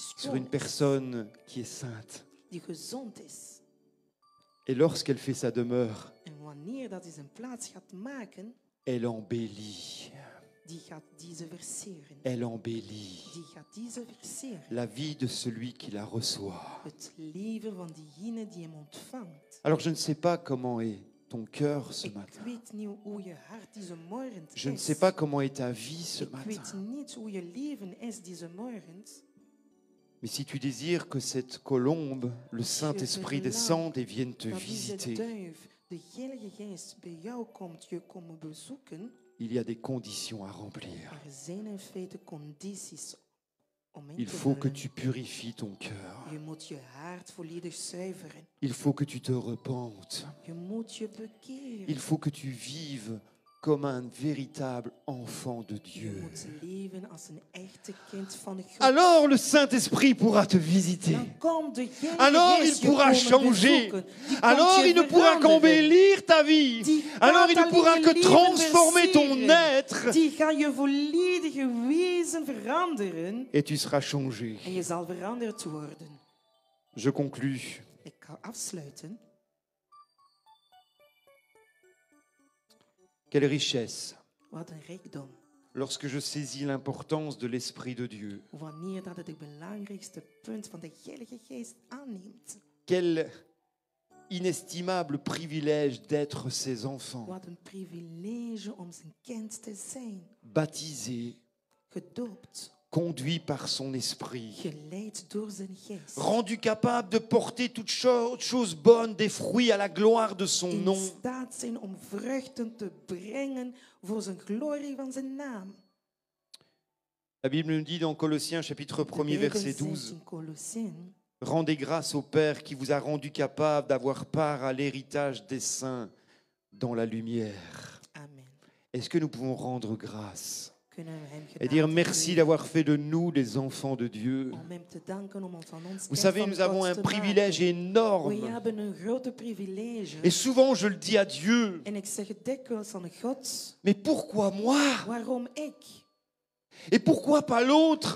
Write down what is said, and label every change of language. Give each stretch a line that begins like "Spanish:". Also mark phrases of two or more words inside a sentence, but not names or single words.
French: sur
Dutch: schoon
French: une
Dutch: is,
French: personne qui est sainte.
Dutch: die gezond is.
French: Et lorsqu'elle fait sa demeure,
Dutch: En wanneer dat hij zijn plaats gaat maken,
French: elle embellit,
Dutch: die gaat deze versieren.
French: elle embellit
Dutch: Die gaat deze versieren.
French: la vie de celui qui la reçoit.
Dutch: Het leven van diegene die hem ontvangt.
French: Alors je ne sais pas comment est ton cœur ce
Dutch: Ik
French: matin.
Dutch: weet niet hoe je hart deze morgen
French: Je ne
Dutch: is.
French: sais pas comment est ta vie ce
Dutch: Ik weet
French: matin.
Dutch: niet hoe je leven is deze morgen.
French: Mais si tu désires que cette colombe, le Saint-Esprit descende et vienne te
Dutch: Dat deze
French: visiter,
Dutch: duif, de Heilige Geest, bij jou komt, je komen bezoeken.
French: il y a des conditions à remplir.
Dutch: Er zijn in feite condities om in
French: Il
Dutch: te
French: faut que
Dutch: vullen.
French: tu purifies ton cœur.
Dutch: Je moet je hart volledig zuiveren.
French: Il faut que tu te repentes.
Dutch: Je moet je bekeren.
French: Il faut que tu vives comme un véritable enfant de
Dutch: Je
French: Dieu.
Dutch: moet leven als een echte kind van God.
French: Alors le Saint-Esprit pourra te visiter.
Dutch: Dan komt de Heilige
French: Alors il
Dutch: Geest je
French: pourra
Dutch: komen
French: changer.
Dutch: bezoeken. Die komt
French: Alors
Dutch: je
French: il ne pourra
Dutch: veranderen.
French: qu'embellir ta vie.
Dutch: Die
French: Alors il
Dutch: gaat
French: ne pourra
Dutch: alleen
French: que
Dutch: je leven
French: transformer ton
Dutch: versieren.
French: être.
Dutch: Die gaat je volledige wezen veranderen.
French: Et tu seras changé.
Dutch: En je zal veranderd worden.
French: Je conclus.
Dutch: Ik ga afsluiten.
French: Quelle richesse
Dutch: Wat een rijkdom.
French: lorsque je saisis l'importance de l'Esprit de Dieu.
Dutch: Wanneer dat het belangrijkste punt van de Heilige Geest aanneemt.
French: Quel inestimable privilège d'être ses enfants,
Dutch: Wat een privilege om zijn kind te zijn.
French: baptisés,
Dutch: Gedoopt.
French: conduits par son Esprit,
Dutch: Geleid door zijn geest.
French: rendus capables de porter toutes choses bonnes, des fruits à la gloire de son
Dutch: In
French: nom.
Dutch: staat zijn om vruchten te brengen voor zijn glorie van zijn naam.
French: La Bible nous dit dans Colossiens chapitre 1er verset 12,
Dutch: In Colossiens,
French: rendez grâce au Père qui vous a rendu capable d'avoir part à l'héritage des saints dans la lumière.
Dutch: amen.
French: Est-ce que nous pouvons rendre grâce
Dutch: Kunnen we hem
French: et dire
Dutch: gedankt
French: merci
Dutch: geven
French: d'avoir fait de nous les enfants de Dieu?
Dutch: om hem te danken om ons van ons
French: Vous
Dutch: kind
French: savez,
Dutch: van
French: nous avons
Dutch: God
French: un
Dutch: te
French: privilège
Dutch: maken. We
French: énorme.
Dutch: hebben een grote privilege.
French: Et souvent, je le dis à Dieu,
Dutch: En ik zeg het dikwijls aan God.
French: mais pourquoi moi?
Dutch: Waarom ik?
French: Et pourquoi pas l'autre?